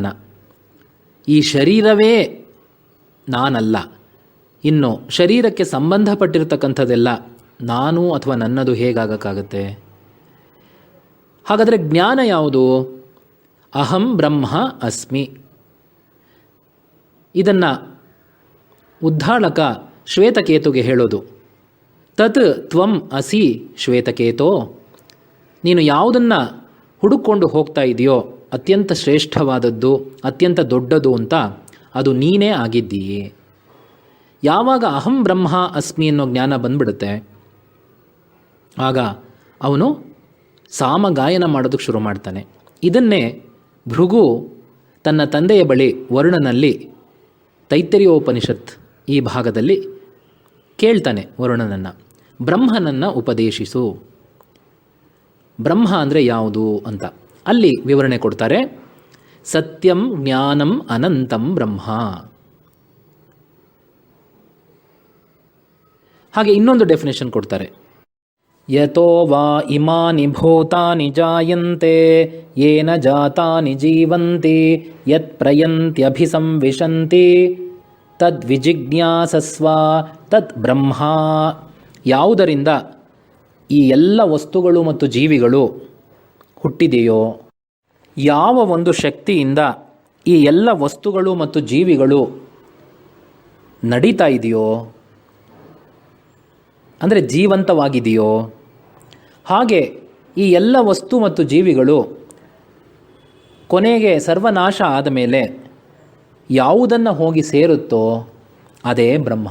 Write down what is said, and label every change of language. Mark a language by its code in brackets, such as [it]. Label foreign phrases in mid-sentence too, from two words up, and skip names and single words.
[kn] ಈ ಶರೀರವೇ ನಾನಲ್ಲ, ಇನ್ನು ಶರೀರಕ್ಕೆ ಸಂಬಂಧಪಟ್ಟಿರ್ತಕ್ಕಂಥದ್ದೆಲ್ಲ ನಾನು ಅಥವಾ ನನ್ನದು ಹೇಗಾಗಕ್ಕಾಗತ್ತೆ? ಹಾಗಾದರೆ ಜ್ಞಾನ ಯಾವುದು? [sa] ಅಹಂ ಬ್ರಹ್ಮ ಅಸ್ಮಿ. [kn] ಇದನ್ನು ಉದ್ಧಾಳಕ ಶ್ವೇತಕೇತುಗೆ ಹೇಳೋದು, [sa] ತತ್ ತ್ವಂ ಅಸಿ ಶ್ವೇತಕೇತೋ. [kn] ನೀನು ಯಾವುದನ್ನು ಹುಡುಕೊಂಡು ಹೋಗ್ತಾ ಇದೆಯೋ ಅತ್ಯಂತ ಶ್ರೇಷ್ಠವಾದದ್ದು, ಅತ್ಯಂತ ದೊಡ್ಡದು ಅಂತ, ಅದು ನೀನೇ ಆಗಿದ್ದೀಯೇ. ಯಾವಾಗ [sa] ಅಹಂ ಬ್ರಹ್ಮ ಅಸ್ಮಿ [kn] ಅನ್ನೋ ಜ್ಞಾನ ಬಂದ್ಬಿಡುತ್ತೆ, ಆಗ ಅವನು ಸಾಮಗಾಯನ ಮಾಡೋದಕ್ಕೆ ಶುರು ಮಾಡ್ತಾನೆ. ಇದನ್ನೇ ಭೃಗು ತನ್ನ ತಂದೆಯ ಬಳಿ ವರುಣನಲ್ಲಿ ತೈತ್ತರೀಯೋಪನಿಷತ್ ಈ ಭಾಗದಲ್ಲಿ ಕೇಳ್ತಾನೆ ವರುಣನನ್ನು, ಬ್ರಹ್ಮನನ್ನು ಉಪದೇಶಿಸು, ಬ್ರಹ್ಮ ಅಂದರೆ ಯಾವುದು ಅಂತ. ಅಲ್ಲಿ ವಿವರಣೆ ಕೊಡ್ತಾರೆ, [sa] ಸತ್ಯಂ ಜ್ಞಾನಂ ಅನಂತಂ ಬ್ರಹ್ಮ. [kn] ಹಾಗೆ ಇನ್ನೊಂದು ಡೆಫಿನೇಷನ್ ಕೊಡ್ತಾರೆ, [sa] ಯತೋ ವಾ ಇಮಾನಿ ಭೂತಾನಿ ಜಾಯಂತೆ ಯೇನ ಜಾತಾನಿ ಜೀವಂತಿ ಯತ್ ಪ್ರಯಂತ್ಯಭಿಸಂವಿಶಂತಿ ತದ್ವಿಜಿಜ್ಞಾಸಸ್ವ ತತ್ ಬ್ರಹ್ಮ. [kn] ಯಾವುದರಿಂದ ಈ ಎಲ್ಲ ವಸ್ತುಗಳು ಮತ್ತು ಜೀವಿಗಳು ಹುಟ್ಟಿದೆಯೋ, ಯಾವ ಒಂದು ಶಕ್ತಿಯಿಂದ ಈ ಎಲ್ಲ ವಸ್ತುಗಳು ಮತ್ತು ಜೀವಿಗಳು ನಡೀತಾ ಇದೆಯೋ, ಅಂದರೆ ಜೀವಂತವಾಗಿದೆಯೋ, ಹಾಗೆ ಈ ಎಲ್ಲ ವಸ್ತು ಮತ್ತು ಜೀವಿಗಳು ಕೊನೆಗೆ ಸರ್ವನಾಶ ಆದ ಮೇಲೆ ಯಾವುದನ್ನು ಹೋಗಿ ಸೇರುತ್ತೋ ಅದೇ ಬ್ರಹ್ಮ.